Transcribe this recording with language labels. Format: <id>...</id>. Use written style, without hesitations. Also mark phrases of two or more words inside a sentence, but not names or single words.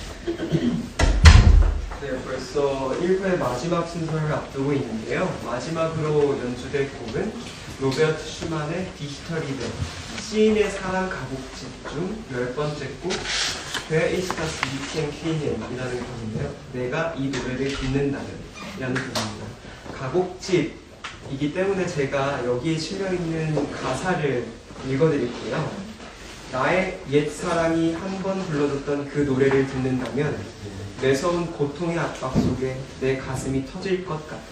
<ko>네, 벌써 1부의 마지막 순서를 앞두고 있는데요. 마지막으로 연주될 곡은 로베르트 슈만의 디히터리베, 시인의 사랑 가곡집 중 10번째 곡</ko> <de>Wer ist das Liedchen klingen?</de> <ko>이라는 곡인데요. 내가 이 노래를 듣는다면 이라는 곡입니다. 가곡집이기 때문에 제가 여기에 실려있는 가사를 읽어드릴게요. 나의 옛사랑이 한 번 불러줬던 그 노래를 듣는다면 매서운 고통의 압박 속에 내 가슴이 터질 것 같다.</ko>